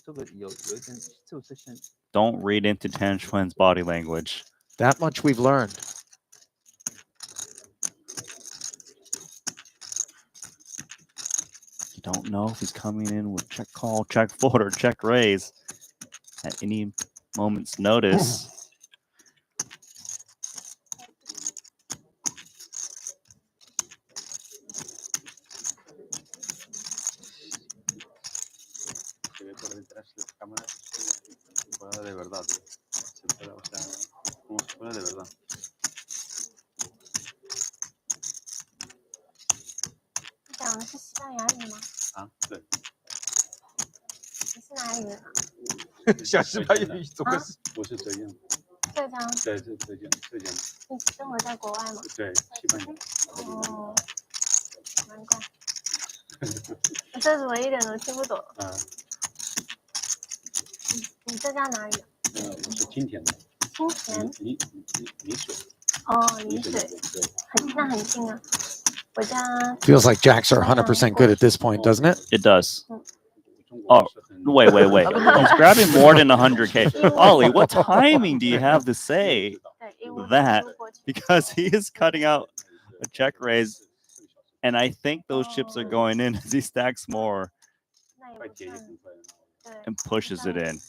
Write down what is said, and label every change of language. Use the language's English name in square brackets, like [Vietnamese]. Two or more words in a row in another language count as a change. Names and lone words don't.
[English] Don't read into Tan Xuan's body language. That much we've learned. You don't know if he's coming in with check call, check fold, or check raise at any moment's notice. [Spanish] Se ve por detrás de las cámaras, se juega de verdad. Se juega, o sea, como se juega de verdad. [Chinese] 讲的是西班牙语吗？啊，对。你是哪里人啊？像西班牙语怎么是？不是这样。浙江。对，浙江。你生活在国外吗？对，西班牙。哦，难怪。我这怎么一点都听不懂？啊。你浙江哪里？我是金田的。金田。丽水。哦，丽水。那很近啊。 [English] Feels like jacks are 100% good at this point, doesn't it? It does. Oh, wait. He's grabbing more than 100K. Ollie, what timing do you have to say that? Because he is cutting out a check raise, and I think those chips are going in as he stacks more and pushes it in.